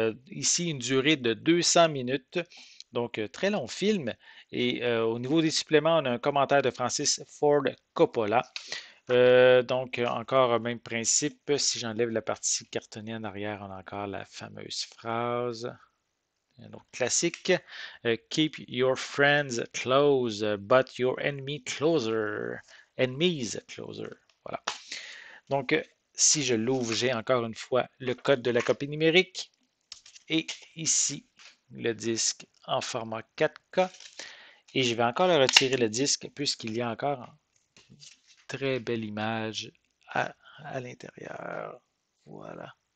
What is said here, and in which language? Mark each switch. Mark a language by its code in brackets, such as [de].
[fr] Ici, une durée de 200 minutes. Donc, très long film. Et au niveau des suppléments, on a un commentaire de Francis Ford Coppola. Encore même principe. Si j'enlève la partie cartonnée en arrière, on a encore la fameuse phrase. Un autre classique. [en] Keep your friends close, but your enemy closer. Enemies closer. [fr] Voilà. Donc, si je l'ouvre, j'ai encore une fois le code de la copie numérique. Et ici, le disque en format 4K. Et je vais encore le retirer le disque puisqu'il y a encore une très belle image à l'intérieur. Voilà.